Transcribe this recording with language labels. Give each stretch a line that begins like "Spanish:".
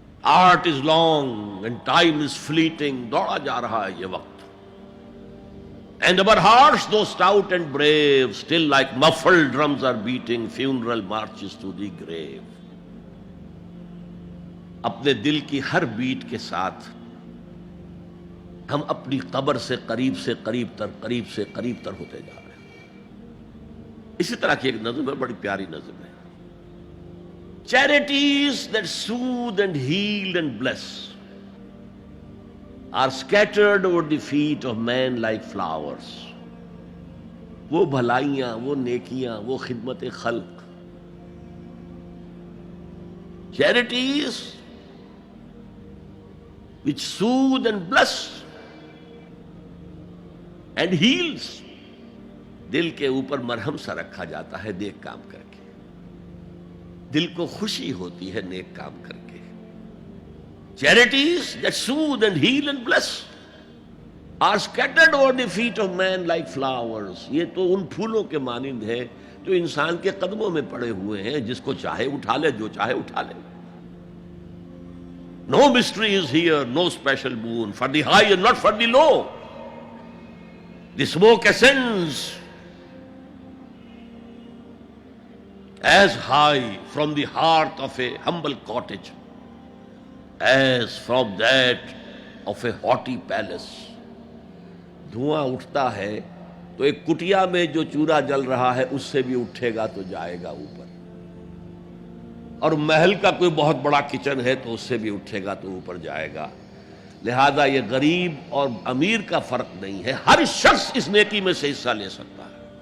English: art is long and time is fleeting,
Urdu: دوڑا جا رہا ہے یہ وقت.
English: And our hearts, though stout and brave, still like muffled drums are beating funeral marches to the grave.
Urdu: اپنے دل کی ہر بیٹ کے ساتھ ہم اپنی قبر سے قریب سے قریب تر ہوتے جا رہے ہیں. اسی طرح کی ایک نظم ہے، بڑی پیاری نظم ہے.
English: Charities that soothe and heal and bless are scattered over the feet of men like flowers.
Urdu: وہ بھلائیاں، وہ نیکیاں، وہ خدمت خلق،
English: charities which soothe and bless and heals،
Urdu: دل کے اوپر مرہم سا رکھا جاتا ہے نیک کام کر کے، دل کو خوشی ہوتی ہے نیک کام کر کے.
English: Charities that soothe and heal and bless are scattered over the feet of men like flowers.
Urdu: یہ تو ان پھولوں کے مانند ہے جو انسان کے قدموں میں پڑے ہوئے ہیں، جس کو چاہے اٹھا لے، جو چاہے اٹھا لے.
English: No mystery is here, no special boon for the high and not for the low. The smoke ascends as high from the hearth of a humble cottage as from that of a haughty palace.
Urdu: دھواں اٹھتا ہے تو ایک کٹیا میں جو چولہا جل رہا ہے اس سے بھی اٹھے گا تو جائے گا اوپر، اور محل کا کوئی بہت بڑا کچن ہے تو اس سے بھی اٹھے گا تو اوپر جائے گا. لہذا یہ غریب اور امیر کا فرق نہیں ہے، ہر شخص اس نیکی میں سے حصہ لے سکتا ہے.